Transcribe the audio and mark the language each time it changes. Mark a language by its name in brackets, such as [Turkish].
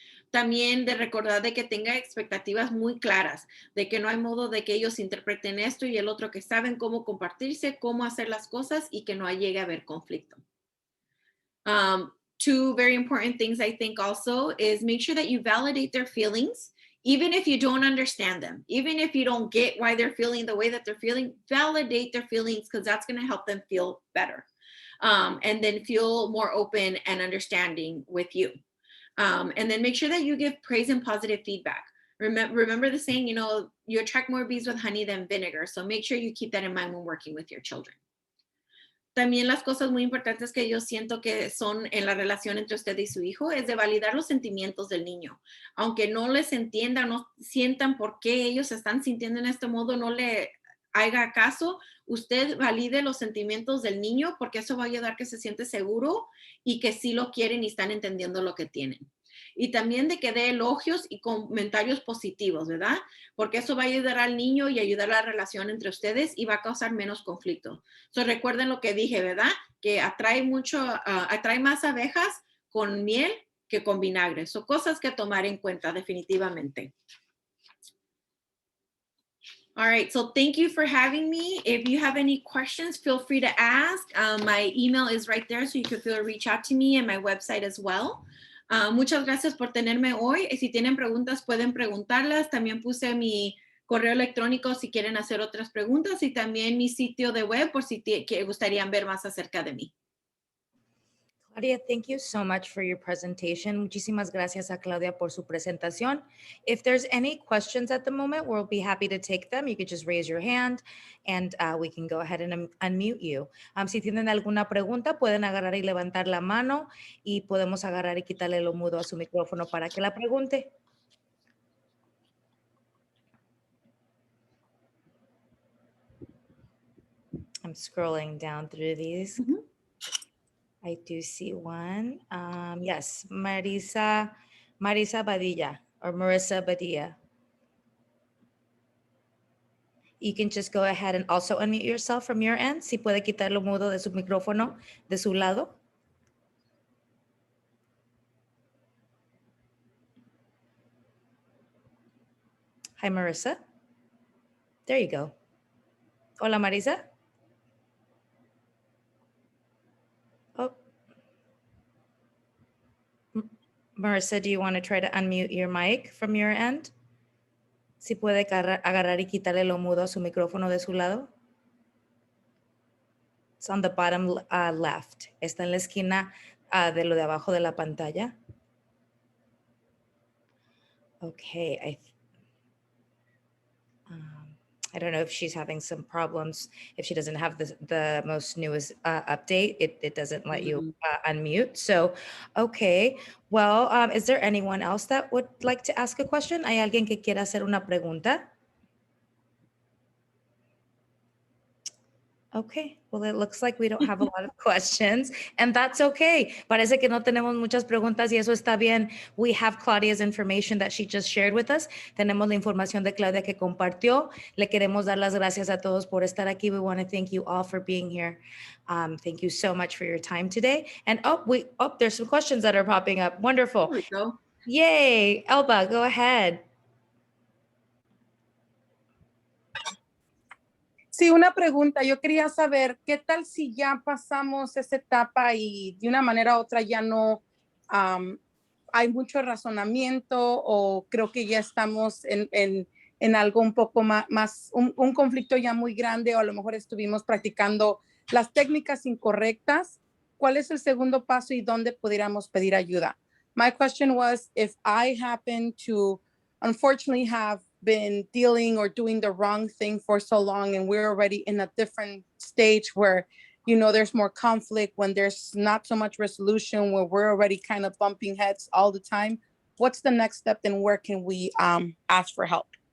[Spanish] También de recordar de que tenga expectativas muy claras, de que no hay modo de que ellos interpreten esto y el otro, que saben cómo compartirse, cómo hacer las cosas y que no llegue a haber conflicto. [English] Two very important things I think also is make sure that you validate their feelings, even if you don't understand them, even if you don't get why they're feeling the way that they're feeling, validate their feelings because that's going to help them feel better. And then feel more open and understanding with you. And then make sure that you give praise and positive feedback. Remember the saying, you attract more bees with honey than vinegar. So make sure you keep that in mind when working with your children. [Spanish] También las cosas muy importantes que yo siento que son en la relación entre usted y su hijo es de validar los sentimientos del niño. Aunque no les entiendan, no sientan por qué ellos se están sintiendo en este modo, no le haga caso, usted valide los sentimientos del niño porque eso va a ayudar a que se siente seguro y que sí lo quieren y están entendiendo lo que tienen. Y también de que dé elogios y comentarios positivos, ¿verdad? Porque eso va a ayudar al niño y ayudar a la relación entre ustedes y va a causar menos conflicto. So, recuerden lo que dije, ¿verdad? Que atrae más abejas con miel que con vinagre. Son cosas que tomar en cuenta definitivamente. [English] All right, so thank you for having me. If you have any questions, feel free to ask. My email is right there, so you can feel to reach out to me and my website as well. [Spanish] Muchas gracias por tenerme hoy. Si tienen preguntas, pueden preguntarlas. También puse mi correo electrónico si quieren hacer otras preguntas y también mi sitio de web por si gustarían ver más acerca de mí. [English] Claudia, thank you so much for your presentation. [Spanish] Muchísimas gracias a Claudia por su presentación. [English] If there's any questions at the moment, we'll be happy to take them. You could just raise your hand and we can go ahead and unmute you. [Spanish] Si tienen alguna pregunta, pueden agarrar y levantar la mano y podemos agarrar y quitarle lo mudo a su micrófono para que la pregunte. [English] I'm scrolling down through these. Mm-hmm. I do see one. Yes, Marisa Badilla or Marissa Badilla. You can just go ahead and also unmute yourself from your end. [Spanish] Si puede quitar lo mudo de su micrófono de su lado. [English] Hi, Marissa. There you go. [Spanish] Hola, Marisa. Oh. [English] Marissa, do you want to try to unmute your mic from your end? [Spanish] Si puede agarrar y quitarle lo mudo a su micrófono de su lado. [English] It's on the bottom left. [Spanish] Está en la esquina de lo de abajo de la pantalla. [English] Okay, I don't know if she's having some problems. If she doesn't have the most newest update, it doesn't let you unmute. So, okay. Well, is there anyone else that would like to ask a question? [Spanish] ¿Hay alguien que quiera hacer una pregunta? [English] Okay, well, it looks like we don't have a lot of questions, and that's okay. [Spanish] Parece que no tenemos muchas preguntas y eso está bien. [English] We have Claudia's information that she just shared with us. [Spanish] Tenemos la información de Claudia que compartió. Le queremos dar las gracias a todos por estar aquí. [English] We want to thank you all for being here. Thank you so much for your time today. And there's some questions that are popping up. Wonderful. There we go. Yay, Elba, go ahead. [Spanish] Sí, una pregunta. Yo quería saber, ¿qué tal si ya pasamos esa etapa y de una manera u otra ya no hay mucho razonamiento o creo que ya estamos en algo un poco más un conflicto ya muy grande o a lo mejor estuvimos practicando las técnicas incorrectas? ¿Cuál es el segundo paso y dónde pudiéramos pedir ayuda? [English] My question was, if I happen to unfortunately have been dealing or doing the wrong thing for so long and we're already in a different stage where there's more conflict, when there's not so much resolution, where we're already kind of bumping heads all the time, what's the next step and where can we ask for help?